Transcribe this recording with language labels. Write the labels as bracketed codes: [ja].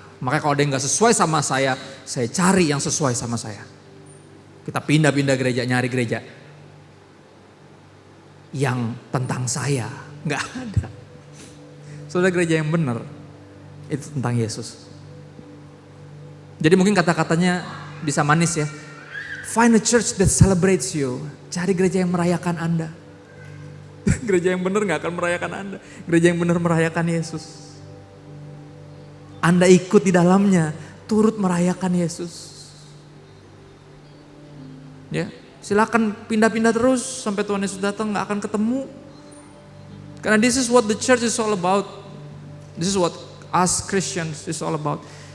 [id] Makanya kalau ada yang gak sesuai sama saya cari yang sesuai sama saya. Kita pindah-pindah gereja, nyari gereja yang tentang saya. Gak ada. Saudara, gereja yang benar itu tentang Yesus. Jadi mungkin kata-katanya bisa manis ya. [en] Find a church that celebrates you. [id] Cari gereja yang merayakan Anda. Gereja yang benar gak akan merayakan Anda. Gereja yang benar merayakan Yesus. Anda ikut di dalamnya, turut merayakan Yesus. Ya, silakan pindah-pindah terus sampai Tuhan Yesus datang, gak akan ketemu. [en] Karena this is what the church is all about. This is what us Christians is all about.